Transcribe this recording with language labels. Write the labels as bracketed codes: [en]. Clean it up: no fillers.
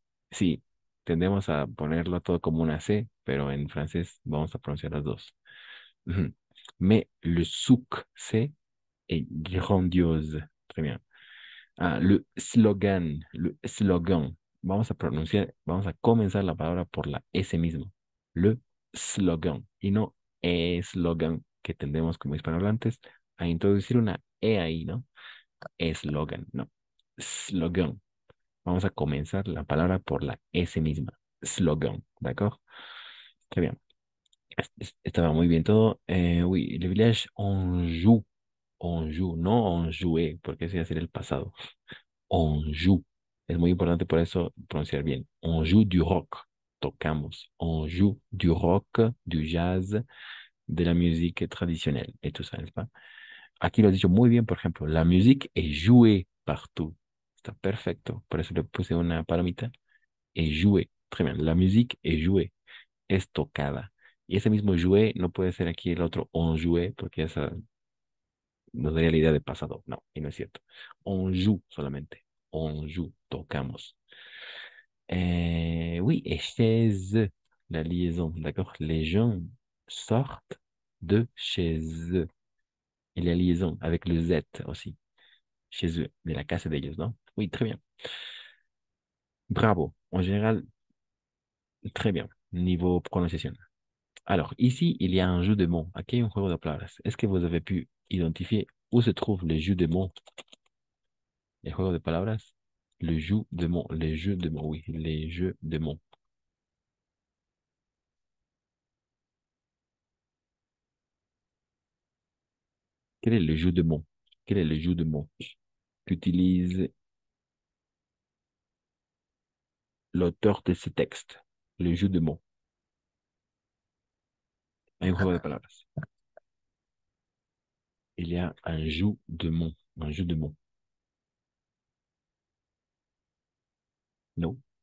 [es] Sí, tendemos a ponerlo todo como una C, pero en francés vamos a pronunciar las dos. Ujú. [fr] Mais le succès est grandiose. Très bien. Ah, le slogan, le slogan. [es] Vamos a pronunciar, vamos a comenzar la palabra por la S mismo. [fr] Le slogan. [es] Y no eslogan, que tendemos como hispanohablantes a introducir una E ahí, ¿no? Eslogan, no. Slogan. Vamos a comenzar la palabra por la S misma. Slogan, ¿d'accord? [fr] Très bien. [es] Estaba muy bien todo. [fr] Oui, le village on joue. [es] On joue, no on jouait, porque ese va a ser el pasado. On joue. Es muy importante por eso pronunciar bien. [fr] On joue du rock. [es] Tocamos. [fr] On joue du rock, du jazz, de la musique traditionnelle et tout ça, n'est-ce pas? [es] Aquí lo he dicho muy bien, por ejemplo, [fr] la musique est jouée partout. [es] Está perfecto. Por eso le puse una palomita. [fr] Est jouée. Très bien. La musique est jouée. [es] Es tocada. Y ese mismo jouer no puede ser aquí el otro on jouer, porque esa nos daría la idea de pasado. No, y no es cierto. On joue solamente. On joue, tocamos. [fr] Oui, et chez eux, la liaison, d'accord? Les gens sortent de chez eux. Et la liaison avec le Z aussi. [es] Chez eux, de la casa de ellos, ¿no? [fr] Oui, très bien. Bravo. En général, très bien. Niveau prononciation. Alors, ici, il y a un jeu de mots. [es] Aquí hay un juego de palabras. [fr] Est-ce que vous avez pu identifier où se trouve le jeu de mots? [es] El juego de palabras. [fr] Le jeu de mots. Les jeux de mots, oui. Les jeux de mots. Quel est le jeu de mots? Quel est le jeu de mots qu'utilise l'auteur de ce texte? Le jeu de mots. [es] Hay un juego de palabras. [fr] Il y a un jeu de mots. Un jeu de mots. Non.